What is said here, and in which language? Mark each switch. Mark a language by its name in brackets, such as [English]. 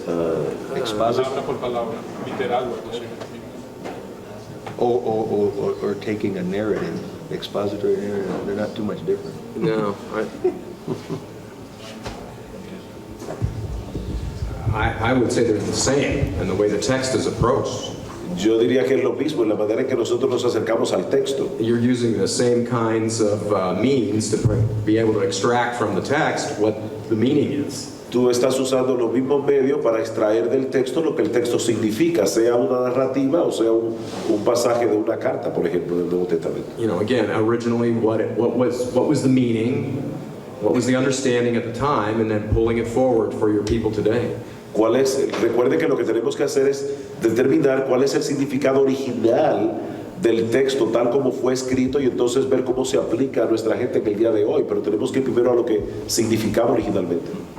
[Spanish] palabra por palabra, literal. [English] Or taking a narrative, expository narrative, they're not too much different. No, I would say they're the same in the way the text is approached. [Spanish] Yo diría que es lo mismo en la manera en que nosotros nos acercamos al texto. [English] You're using the same kinds of means to be able to extract from the text what the meaning is. [Spanish] Tú estás usando los mismos medios para extraer del texto lo que el texto significa, sea una narrativa o sea un pasaje de una carta, por ejemplo, del Nuevo Testamento. [English] You know, again, originally what was the meaning, what was the understanding at the time, and then pulling it forward for your people today. [Spanish] Recuerde que lo que tenemos que hacer es determinar cuál es el significado original del texto tal como fue escrito y entonces ver cómo se aplica a nuestra gente en el día de hoy, pero tenemos que ir primero a lo que significaba originalmente.